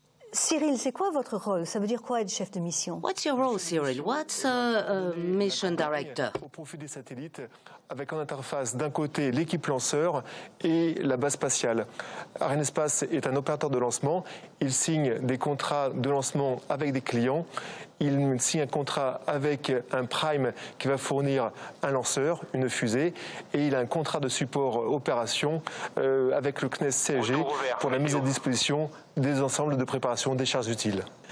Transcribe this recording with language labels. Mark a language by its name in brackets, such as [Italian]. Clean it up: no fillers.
[French] Cyril, c'est quoi votre rôle? Ça veut dire quoi être chef de mission? [English] What's your role, Cyril? What's a mission director? [French] Au profit des satellites, avec en interface d'un côté l'équipe lanceur et la base spatiale. Arianespace est un opérateur de lancement. Il signe des contrats de lancement avec des clients. Il signe un contrat avec un prime qui va fournir un lanceur, une fusée, et il a un contrat de support opération avec le CNES CSG pour la mise à disposition des ensembles de préparation des charges utiles.